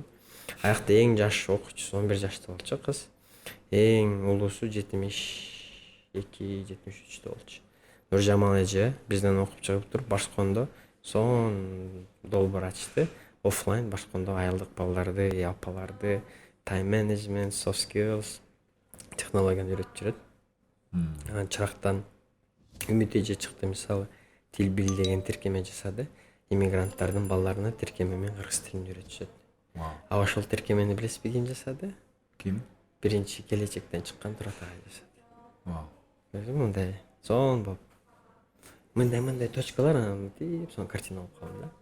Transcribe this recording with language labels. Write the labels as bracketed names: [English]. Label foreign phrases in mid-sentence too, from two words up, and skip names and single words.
[Kyrgyz] Аякта эң жаш окуучусу 11 жашта болчу, кыз. Эң улуусу 72-73 болчу. Нуржамал эже бизден окуп чыгып туруп Башкондо сонун долбоор ачты. Оффлайн Башкондо айылдык балдарды, апаларды [English] time management, soft skills [Kyrgyz] технологияны үйрөтүп жүрөт. Анан чырактан Үмүт эже чыкты, мисалы тил бил деген тиркеме жасады. Иммигранттардын балдарына тиркеме менен кыргыз тилин үйрөтүшөт. А ошол тиркемени билесизби ким жасады? Ким? Биринчи келечектен чыккан Турат ага жасады. Мындай сонун болуп мындай точкалар анан тип сонун картина болуп калды да.